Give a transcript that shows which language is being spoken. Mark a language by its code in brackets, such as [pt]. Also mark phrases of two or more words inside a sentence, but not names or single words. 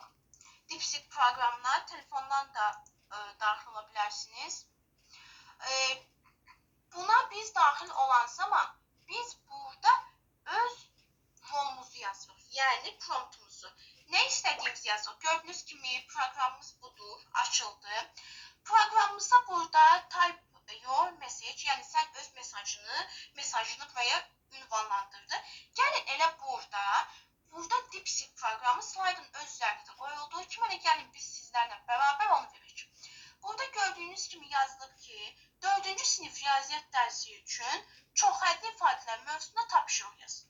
[az] DeepSeek proqramına telefondan da daxil ola bilərsiniz. Buna biz daxil olan zaman biz burada öz rolumuzu yazırıq, yəni promptumuzu. Nə istədiyimizi yazırıq. Gördüyünüz kimi proqramımız modul açıldı. Proqramımızda burada [en] type your message, [az] yəni sən öz mesajını buraya ünvanlandırdı. Gəlin elə burada DeepSeek proqramı slaydın öz üzərində qoyulduğu kimi elə gəlin biz sizlərlə bərabər onu verək. Burada gördüyünüz kimi yazılıb ki, 4-cü sinif riyaziyyat dərsi üçün çoxhəddi ifadələr mövzusunda tapşırıq yazın.